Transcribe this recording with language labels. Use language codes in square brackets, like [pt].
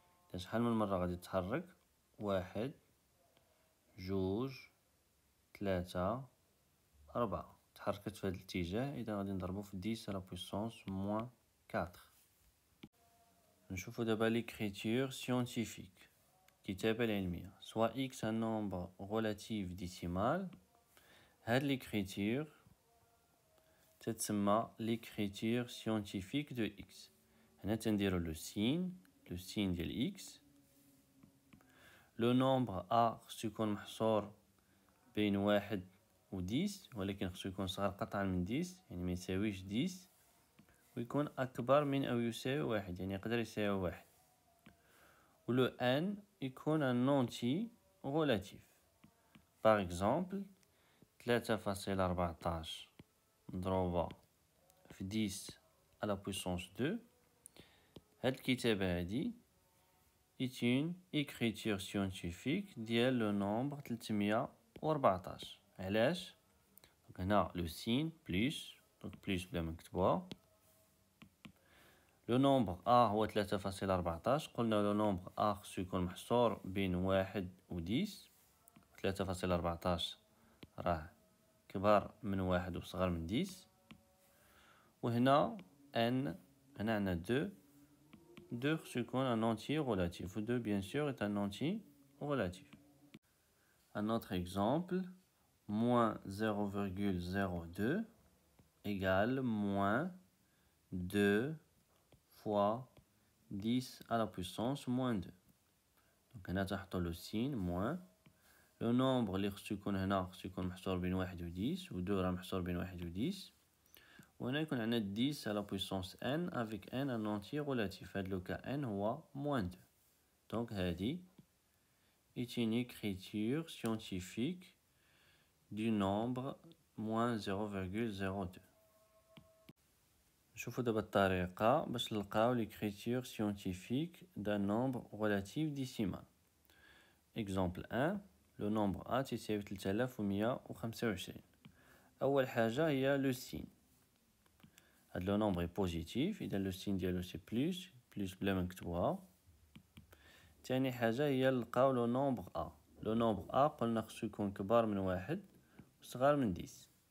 [ar] إذا شحال من مرة غادي تتحرك؟ 1 2 3 4. تحركت في هذا الاتجاه. إذا غادي نضربو في 10 على بويسونس موان 4. نشوفو دابا ليكريتور سيونتيفيك، الكتابة العلمية. [fr] soit x un nombre relatif décimal. [ar] هاد ليكريتور تتسمى ليكريتور سيونتيفيك دو x. هنا تنديرو لو سين ديال إكس. لو نومبر أ خصو يكون محصور بين 1 و 10 ولكن خصو يكون صغير قطعا من 10 يعني ميساويش 10 ويكون أكبر من أو يساوي 1 يعني يقدر يساوي 1. و لو n يكون [fr] un entier relatif. Par exemple [ar] 3.14 مضروبة في 10 على puissance 2. هاد الكتابة هادي [fr] est une écriture scientifique [ar] ديال لو نومبر 314. علاش؟ هنا لو سين بليس، دونك بليس بلا ما نكتبوها. لو نومبر أ هو 3.14. قلنا لو نومبر أ خصو يكون محصور بين 1 و 10. 3.14 راه كبر من 1 و صغر من 10. وهنا n هنا عندنا 2 خصو يكون [fr] un entier relatif. 2 bien sûr est un entier relatif. Un autre exemple, moins 0,02 égale moins 2 fois 10 à la puissance moins 2. [ar] Donc هنا تحطو لو سين موان. لو نومبر اللي خصو يكون هنا خصو يكون محصور بين 1 و 10 و 2 راه محصور بين 1 و 10. وهنا يكون عندنا 10 على puissance n [fr] avec n un entier relatif. [ar] هاد لو كا n هو moins 2. Donc هادي [fr] est une écriture scientifique du nombre moins 0,02. [ar] نشوفو دابا الطريقة باش نلقاو [fr] l'écriture scientifique d'un nombre relatif décimal. Exemple 1. Le nombre A [ar] تساوي [fr] 3125. [ar] أول حاجة هي لو سين. هاد لو نومبر اي بوزيتيف إذا لو سين ديالو سي بلوس بلا ما نكتبوها. تاني حاجة هي نلقاو لو نومبر أ. لو نومبر أ قلنا خصو يكون كبار من 1 و صغار من 10.